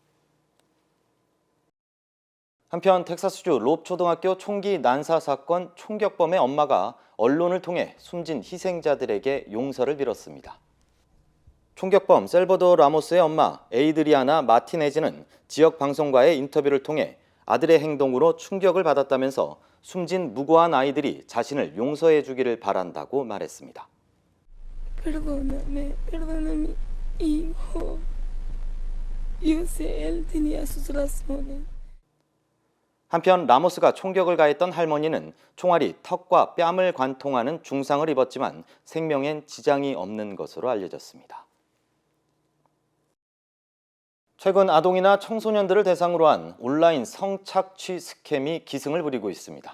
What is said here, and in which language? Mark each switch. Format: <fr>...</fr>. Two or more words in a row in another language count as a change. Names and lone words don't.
<ko>한편 텍사스주 롭 초등학교 총기 난사 사건 총격범의 엄마가 언론을 통해 숨진 희생자들에게 용서를 빌었습니다. 총격범 셀버도어 라모스의 엄마 에이드리아나 마티네즈는 지역 방송과의 인터뷰를 통해 아들의 행동으로 충격을 받았다면서 숨진 무고한 아이들이 자신을 용서해 주기를 바란다고 말했습니다.</ko> <es>Perdóname, perdóname, hijo. Yo sé, él tenía sus razones.</es> <ko>한편 라모스가 총격을 가했던 할머니는 총알이 턱과 뺨을 관통하는 중상을 입었지만 생명엔 지장이 없는 것으로 알려졌습니다. 최근 아동이나 청소년들을 대상으로 한 온라인 성착취 스캠이 기승을 부리고 있습니다.</ko>